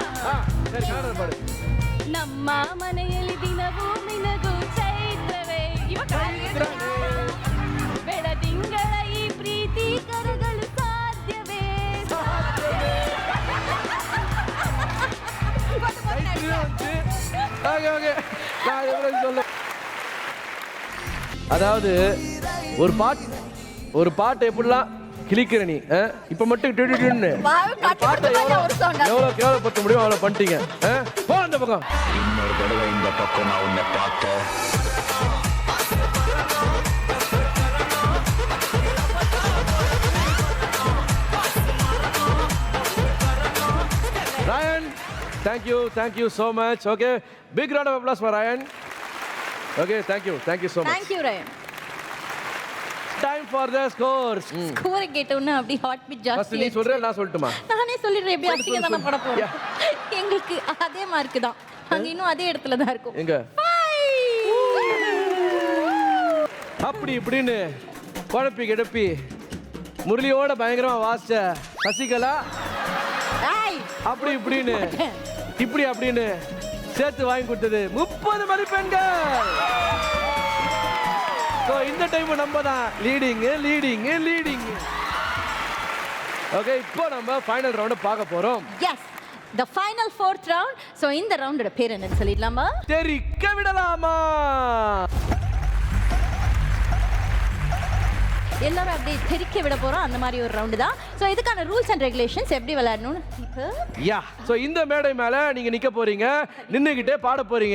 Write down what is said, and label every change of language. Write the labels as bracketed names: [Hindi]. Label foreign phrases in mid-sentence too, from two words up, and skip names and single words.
[Tamil] சரி கன்னட பாடு. [Kannada] ನಮ್ಮ ಮನೆಯಲ್ಲಿ ದಿನವೂ ನಿನಗೂ ಚೈತ್ರವೇ. ಇವ ಬೆಳದಿಂಗಳ ಈ ಪ್ರೀತಿ ಕರಗಲು ಸಾಧ್ಯವೇ [Tamil] அதாவது ஒரு பாட்டு எப்படிலாம் கிளிக்கிற நீ இப்ப மட்டும் டிடிடின்னு பாட்டை எவ்வளவு கேவலப்படுத்த முடியும் அவ்வளவு பண்ணிட்டீங்க போ அந்த பக்கம். இன்னொரு தடவை இந்த பக்கம் நான் உன்னை பார்த்தேன். [English] Ryan, thank you so much. Okay, big round of applause for Ryan. Okay, thank you so much. thank you Ryan. Time for the scores. [Tamil] ஸ்கோர் கேட்டோன்னா அப்படி [English] heart beat [Tamil] ஃபர்ஸ்ட் ஜாஸ்தி. நீ சொல்ற நான் சொல்லட்டுமா? நானே சொல்லிடுறேன், எப்படி சொல்லு, அசிங்க தானே சொல்லு. பட போறோம். எங்களுக்கு அதே மார்க் தான், அங்க இன்னும் அதே இடத்துல தான் இருக்கும். எங்க அப்படி இப்படின்னு குழப்பி கிடப்பி முரளியோட பயங்கரமா வாசிச்ச சசிகலா ஏய், அப்படி இப்படின்னு இப்படி அப்படின்னு சேர்த்து வாங்கி கொடுத்தது 30 மதிப்பெண்கள். ஸோ இந்த டைம் நம்ம தான் லீடிங். ஓகே, இப்போ நம்ம [English] final round [Tamil] பார்க்க போறோம். [English] எஸ், the final fourth round. [Tamil] சோ இந்த ரவுண்டோட பேர் என்னன்னு சொல்லிடலாமா? தெரிக்க விடலாமா? எல்லாரும் அப்படியே தெரிக்க விட போறோம், அந்த மாதிரி ஒரு ரவுண்டு தான். சோ இதுக்கான [English] rules and regulations [Tamil] எப்படி விளையாடணும்னு யா. ஸோ இந்த மேடை மேல நீங்க நிக்க போறீங்க, நின்னுகிட்டே பாட போறீங்க.